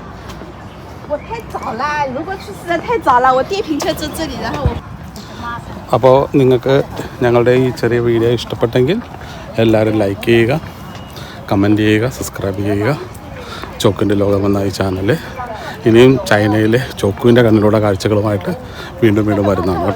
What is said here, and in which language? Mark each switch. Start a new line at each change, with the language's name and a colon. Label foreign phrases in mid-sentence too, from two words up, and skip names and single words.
Chinese: 我太早了，如果去实在太早了，我电瓶车在这里，然后我。
Malayalam: അപ്പോൾ നിങ്ങൾക്ക് ഞങ്ങളുടെ ഈ ചെറിയ വീഡിയോ ഇഷ്ടപ്പെട്ടെങ്കിൽ എല്ലാവരും ലൈക്ക് ചെയ്യുക, കമൻറ്റ് ചെയ്യുക, സബ്സ്ക്രൈബ് ചെയ്യുക. ചോക്കിൻ്റെ ലോകം എന്ന ഈ ചാനൽ ഇനിയും ചൈനയിലെ ചോക്കുവിൻ്റെ കണ്ണിലൂടെ കാഴ്ചകളുമായിട്ട് വീണ്ടും വരുന്നതാണ് കേട്ടോ.